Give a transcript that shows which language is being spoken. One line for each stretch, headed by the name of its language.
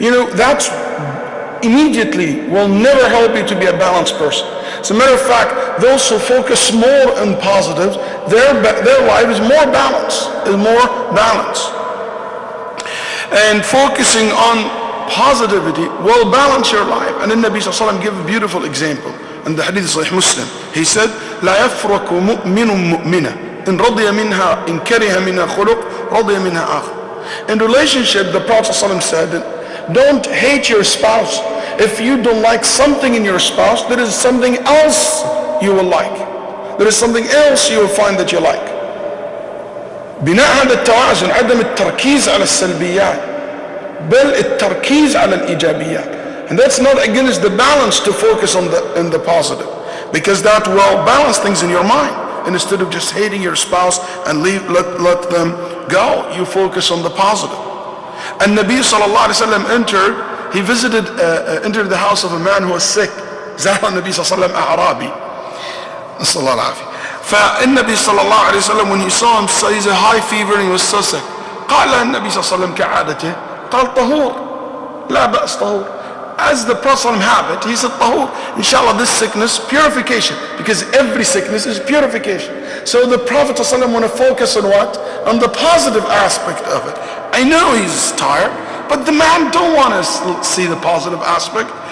English: You know, that's immediately will never help you to be a balanced person. As a matter of fact, those who focus more on positives, their life is more balanced, And focusing on positivity will balance your life. And then Nabi Sallallahu Alaihi Wasallam gave a beautiful example. And the hadith is Sahih Muslim. He said,
Arabic: لا يفرق مؤمن مؤمنة إن رضي منها إن كره منها خلق رضي منها آخر.
English: In relationship, the Prophet ﷺ said, don't hate your spouse. If you don't like something in your spouse, there is something else you will like. There is something else you will find that you like.
Arabic: بناء هذا التوازن عدم التركيز على السلبيات بل التركيز على الإيجابيات.
English: And that's not against the balance to focus on the positive, because that will balance things in your mind. And instead of just hating your spouse and let them go, you focus on the positive. And Nabi sallallahu alaihi wasallam entered the house of a man who was sick.
Arabic: زار النبي صلى الله عليه وسلم أعرابي. نسأل الله العافية. فالنبي صلى الله عليه وسلم,
English: when he saw him, so he's a high fever and he was so sick.
Arabic: قال النبي صلى الله عليه وسلم كعادته قال طهور لا بأس طهور.
English: As the Prophet habit, he said, Tahur, inshallah, this sickness, purification, because every sickness is purification. So the Prophet want to focus on what? On the positive aspect of it. I know he's tired, but the man don't want to see the positive aspect.